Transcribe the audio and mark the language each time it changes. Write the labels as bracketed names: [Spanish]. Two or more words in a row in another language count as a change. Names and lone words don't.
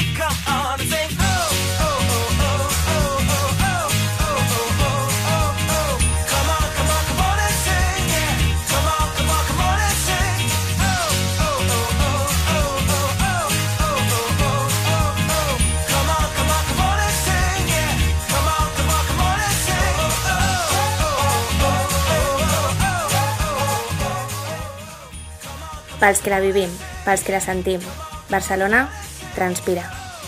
[English] Come on and sing, oh, oh, oh, oh, oh, oh, oh, oh, oh, oh, oh, oh. Come on, come on, come on and sing, yeah. Come on, come on, come on and sing. Oh, oh, oh, oh, oh, oh, oh, oh, oh, oh, oh. Come on, come on, come on and sing, yeah. Come on, come on, come on and sing. Oh, oh, oh, oh, oh, oh, oh. [Catalan] Pels que la vivim, pels que la sentim. Barcelona Transpira.